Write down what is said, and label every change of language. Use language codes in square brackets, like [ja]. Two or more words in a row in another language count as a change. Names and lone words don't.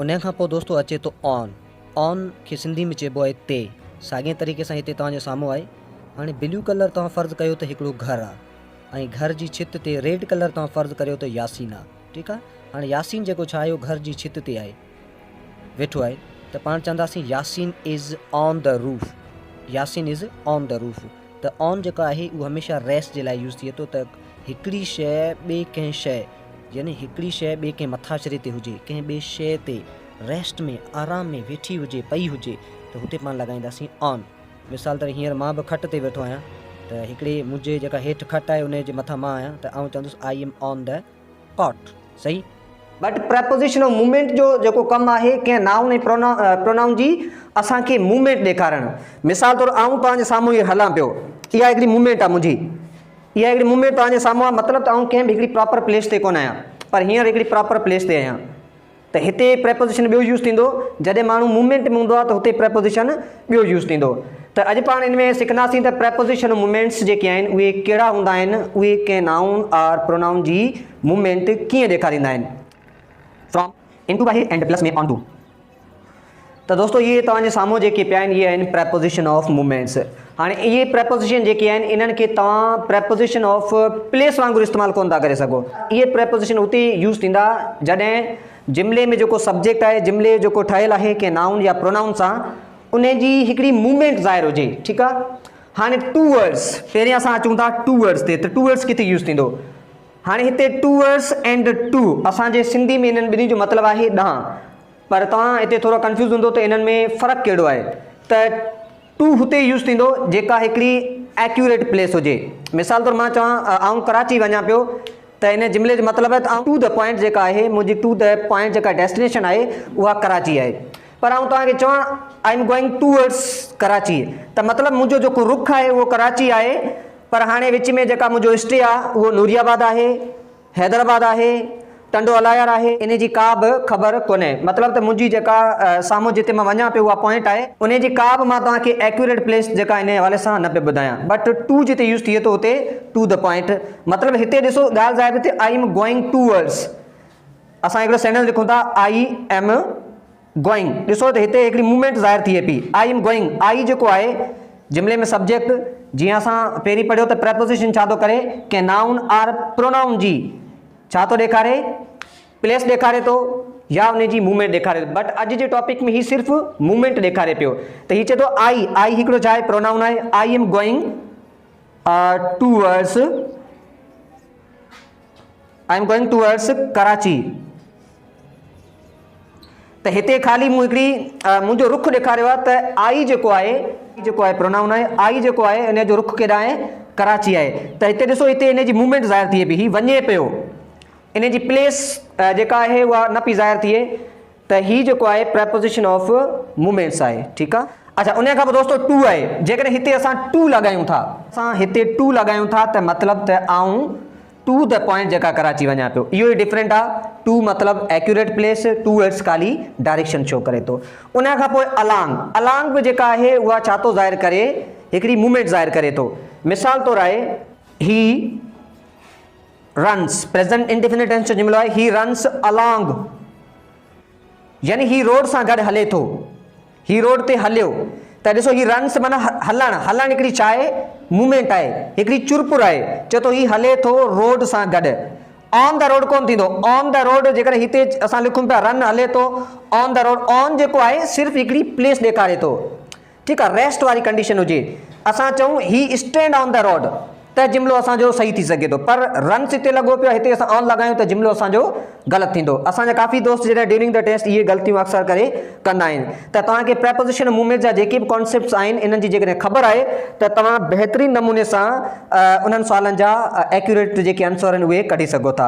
[sd] उन खां पोइ दोस्तों अचे थो ऑन। ऑन खे सिंधी में चइबो आहे ते। साॻिए तरीक़े सां हिते तव्हांजे साम्हूं आहे। हाणे [en] blue colour [sd] तव्हां फ़र्ज़ु कयो त हिकिड़ो घरु आहे, ऐं घर जी छित ते [en] red colour [sd] तव्हां फ़र्ज़ु करियो त यासीन आहे। ठीकु आहे। हाणे यासीन जेको छा आहे, घर जी छित ते आहे, वेठो आहे, त पाण चवंदासीं [en] Yasin is on the roof. Yasin is on the roof. [sd] त ऑन जेका आहे उहो हमेशह रेस्ट जे लाइ यूज़ थिए थो, त हिकिड़ी शइ ॿिए कंहिं शइ, यानी हिकिड़ी शइ ॿिए कंहिं मथाछरे ते हुजे, कंहिं ॿिए शइ ते रेस्ट में आराम में वेठी हुजे, पई हुजे, त हुते पाण लॻाईंदासीं ऑन। मिसाल तरह हींअर मां बि खट ते वेठो आहियां, त हिकिड़े मुंहिंजे जेका हेठि खट आहे उन जे मथां मां आहियां, त आउं चवंदुसि [en] I am on the cot. [sd] सही। [en] but preposition of movement [sd] जो जेको कमु आहे कंहिं नाउन ऐं प्रोनाउन जी असांखे मूवमेंट ॾेखारणु। मिसाल तौरु आउं तव्हांजे साम्हूं हीअ हलां पियो, इहा हिकिड़ी मूवमेंट आहे मुंहिंजी, इहा हिकिड़ी मूवमेंट तव्हांजे साम्हूं आहे। मतिलबु त आउं कंहिं बि हिकिड़ी [en] proper place [sd] ते कोन आहियां, पर हींअर हिकिड़ी [en] proper place [sd] ते आहियां, त हिते प्रेपोजिशन ॿियो यूज़ थींदो। जॾहिं माण्हू मूवमेंट में हूंदो आहे त हुते प्रेपोजिशन ॿियो यूज़ थींदो। त अॼु पाण हिन में सिखंदासीं त [en] preposition movements [sd] जेके आहिनि उहे कहिड़ा हूंदा आहिनि, उहे कंहिं नाउन और प्रोनाउन जी मूवमेंट कीअं ॾेखारींदा आहिनि। [en] from, into, by, and plus [sd] में, [en] on to. [sd] त दोस्तों इहे तव्हांजे साम्हूं जेके पिया आहिनि इहे आहिनि [en] preposition of movements. [sd] हाणे इहे प्रेपोजिशन जेके आहिनि इन्हनि खे तव्हां [en] preposition of place [sd] वांगुरु इस्तेमालु कोन था करे सघो। इहे प्रेपोजिशन उते यूज़ थींदा जॾहिं जुमिले में जेको सब्जेक्ट आहे, जुमिले जेको ठहियलु आहे कंहिं नाउन या प्रोनाउन सां, उन जी हिकिड़ी मूवमेंट ज़ाहिर हुजे। ठीकु आहे। हाणे टू वर्ड्स, पहिरीं असां अचूं था टू वर्ड्स ते, त टू वर्ड्स किथे यूज़ थींदो। हाणे हिते [en] towards and to, [sd] असांजे सिंधी में इन्हनि ॿिन्ही जो मतिलबु आहे ॾह, पर तव्हां हिते थोरो कंफ्यूज़ हूंदो त इन्हनि में फ़र्क़ु कहिड़ो आहे। त टू हुते यूज़ थींदो जेका हिकिड़ी [en] accurate place [sd] हुजे। मिसाल तौरु मां चवां आउं कराची वञा पियो, त इन जुमिले जो मतिलबु आहे त आउं [en] to the point [sd] जेका आहे, मुंहिंजी [en] to the point [sd] जेका डेस्टिनेशन आहे उहा कराची आहे, पर आउं तव्हांखे चवां [en] I am going towards [sd] कराची, त मतिलबु मुंहिंजो जेको रुख आहे उहो कराची आहे, पर हाणे विच में जेका मुंहिंजो स्टे आहे उहो नूरियाबाद आहे, हैदराबाद आहे, टंडो अलायर आहे, इन जी का बि ख़बर कोन्हे। मतिलबु त मुंहिंजी जेका साम्हूं जिते मां वञा पियो उहा पॉइंट आहे, उन जी का बि मां तव्हांखे [en] accurate place [sd] जेका इन हवाले सां न पियो ॿुधायां। बट टू जिते यूज़ थिए थो उते [en] to the point, [sd] मतिलबु हिते ॾिसो ॻाल्हि ज़ाहिर हिते [en] I am going towards. [sd] असां हिकिड़ो सेंटेंस लिखूं था [en] I am going, [sd] ॾिसो त हिते हिकिड़ी मूवमेंट ज़ाहिर थिए पई, [en] I am going. [sd] आई जेको आहे जुमिले में सब्जेक्ट, जीअं असां पहिरीं पढ़ियो त प्रेपोजिशन छा थो करे, कंहिं [en] noun or pronoun [sd] जी छा थो ॾेखारे, प्लेस ॾेखारे थो या उन जी मूवमेंट ॾेखारे थो। बट अॼु जे टॉपिक में ही सिर्फ़ु मूवमेंट ॾेखारे पियो। त हीअ चए थो आई, आई हिकिड़ो छा आहे, प्रोनाउन आहे। [en] I am going towards I am going towards Karachi. [sd] त हिते ख़ाली मूं हिकिड़ी मुंहिंजो रुख ॾेखारियो आहे त आई जेको आहे प्रोनाउन आहे, आई जेको आहे इन जो रुख केॾांहुं आहे, कराची आहे। त हिते ॾिसो, हिते इन जी मूवमेंट ज़ाहिर थिए पई, हीउ वञे पियो, इन जी प्लेस जेका आहे उहा न पई ज़ाहिर थिए, त हीउ जेको आहे [en] preposition of movements [sd] आहे। ठीकु आहे। अच्छा, उन खां पोइ दोस्तो टू आहे। जेकॾहिं हिते असां टू लॻायूं था, त मतिलबु त आऊं [en] to the point [sd] जेका कराची वञा पियो, इहो ई डिफरेंट आहे। टू मतिलबु [en] accurate place, [sd] टूवर्ड्स ख़ाली [en] direction show [sd] करे थो। उन खां पोइ अलांग बि जेका आहे उहा छा थो ज़ाहिर करे, हिकिड़ी मूवमेंट ज़ाहिर करे थो। मिसाल तौरु आहे, [en] he runs, present indefinite tense [sd] जो जुमिलो आहे, [en] he runs along, [sd] यानी ही रोड सां गॾु हले थो, ही रोड ते हलियो। त ॾिसो, [en] he runs [sd] माना हलणु हिकिड़ी छा आहे, मूवमेंट आहे, हिकिड़ी चुरपुर आहे। चए थो ही हले थो रोड सां गॾु। [en] on the road [sd] कोन थींदो, [en] on the road [sd] जेकॾहिं हिते असां लिखूं पिया रन हले थो [en] on the road, [sd] ऑन जेको आहे सिर्फ़ु हिकिड़ी प्लेस ॾेखारे थो। ठीकु आहे, रेस्ट वारी कंडीशन हुजे, असां चऊं [en] he stand on the road, [sd] त जुमिलो असांजो सही थी सघे थो। पर रन्स हिते लॻो पियो, हिते असां ऑन लॻायूं त जुमिलो असांजो ग़लति थींदो। असांजा काफ़ी दोस्त जॾहिं [en] during the test [sd] इहे ग़लतियूं अक्सर करे कंदा आहिनि। त तव्हांखे प्रेपोजिशन मूवमेंट जा जेके बि कॉन्सेप्ट्स आहिनि, इन्हनि जी जेकॾहिं ख़बर आहे त तव्हां बहितरीन नमूने सां उन्हनि सुवालनि जा एक्यूरेट जेके आंसर आहिनि उहे कढी सघो था।